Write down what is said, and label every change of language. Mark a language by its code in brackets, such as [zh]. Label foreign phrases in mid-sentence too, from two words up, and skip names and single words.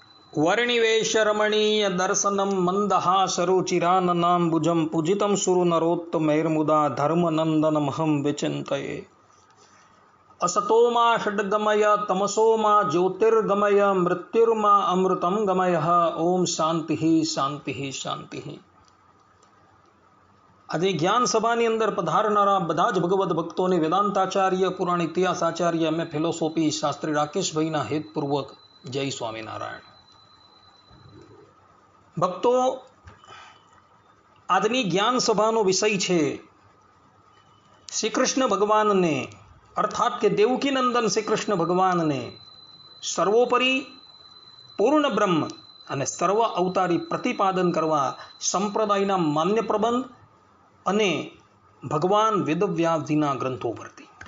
[sa] वर्णिवेशरमणीय दर्शनम मंदहासरुचिराननाम्बुजं पूजितं सुरनरोत्तमैर्मुदा धर्मनन्दनमहं विचिन्तये। असतो मा षड्गमय तमसो मा ज्योतिर्गमय मृत्युर्मा अमृतं गमय। ओम शांति शांति शांति। [gu] આજે જ્ઞાન સભાની અંદર પધારનારા બધા જ ભગવદ ભક્તોને વેદાંતાચાર્ય પુરાણ ઇતિહાસાચાર્ય એમ ફિલોસોફી શાસ્ત્રી રાકેશભાઈના હેતપૂર્વક જય સ્વામિનારાયણ। ભક્તો, આજની જ્ઞાન સભાનો વિષય છે શ્રી કૃષ્ણ ભગવાનને અર્થાત કે દેવકી નંદન શ્રી કૃષ્ણ ભગવાનને સર્વોપરી પૂર્ણ બ્રહ્મ અને સર્વ અવતારી પ્રતિપાદન કરવા સંપ્રદાયના માન્ય પ્રબંધ અને ભગવાન વેદવ્યાસજીના ગ્રંથો પરથી।